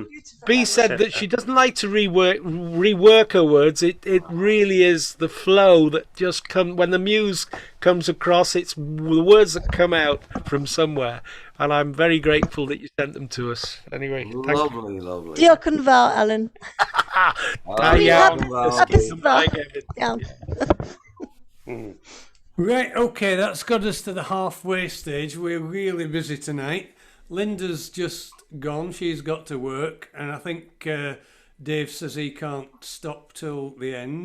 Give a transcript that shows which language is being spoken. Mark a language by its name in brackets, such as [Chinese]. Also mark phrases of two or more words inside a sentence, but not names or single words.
[English] B said that she doesn't like to rework her words. It really is the flow that just comes when the muse comes across. It's the words that come out from somewhere, and I'm very grateful that you sent them to us. Anyway, lovely. [Welsh] Diolch yn fawr, Alan. [English] Right, okay, that's got us to the halfway stage. We're really busy tonight. Linda's just gone, she's got to work, and I think Dave says he can't stop till the end.